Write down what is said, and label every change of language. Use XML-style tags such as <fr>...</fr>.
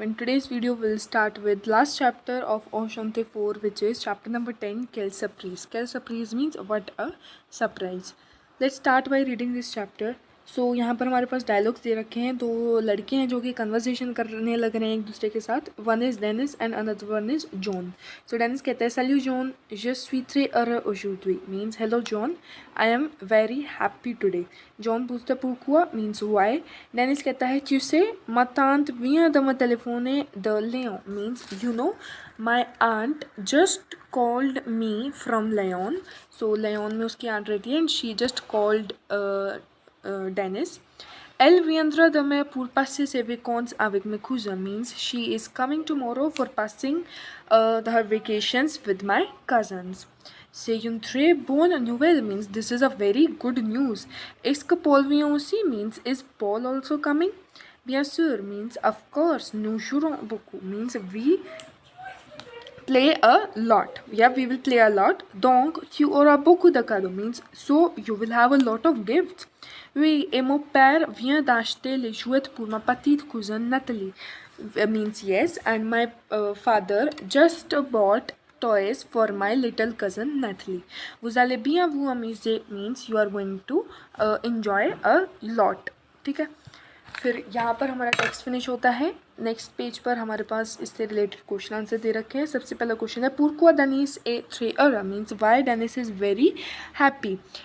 <en>In today's video, we'll start with last chapter of Oshante 4, which is chapter number 10, Quelle Surprise. Quelle Surprise means what a surprise. Let's start by reading this chapter.</en> <hi>सो यहाँ पर हमारे पास dialogues दे रखे हैं. दो लड़के हैं जो कि कन्वर्सेशन करने लग रहे हैं एक दूसरे के साथ.</hi> <en>One is Dennis and another one is John.</en> <hi>So Dennis कहता है</hi> <en>सैल्यू जॉन,</en> <fr>je suis très heureux aujourd'hui</fr> <en>means hello John, I am very happy today.</en> <hi>John पूछता</hi> <fr>pourquoi</fr> <en>means why.</en> <hi>डेनिस कहता है</hi> <fr>tu sais ma tante vient de me téléphoner de Lyon</fr> <en>means you know my aunt just called me from Lyon.</en> <hi>So Lyon में उसकी aunt रहती है</hi> <en>and she just called Dennis.</en> <fr>Elle viendra demain pour passer ses vacances avec mes cousins</fr> <en>means she is coming tomorrow for passing her vacations with my cousins.</en> <fr>C'est une très bonne nouvelle</fr> <en>means this is a very good news.</en> <fr>Est-ce que Paul vient aussi</fr> <en>means is Paul also coming?</en> <fr>Bien sûr</fr> <en>means of course.</en> <fr>Nous jouerons beaucoup</fr> <en>means we play a lot. Yeah, we will play a lot.</en> <fr>Donc, tu auras beaucoup de cadeaux</fr> <en>means so you will have a lot of gifts.</en> <fr>Oui, et mon père vient d'acheter les jouets pour ma petite cousine Nathalie.</fr> <en>Means yes, and my father just bought toys for my little cousin Nathalie.</en> <fr>Vous allez bien vous amuser</fr> <en>means you are going to enjoy a lot.</en> <hi>ठीक है. फिर यहाँ पर हमारा text finish होता है. Next page पर हमारे पास इससे रिलेटेड क्वेश्चन आंसर दे रखे हैं. सबसे पहला क्वेश्चन है</hi> <fr>pourquoi Denis est très heureux</fr> <en>means why Denis is very happy.</en>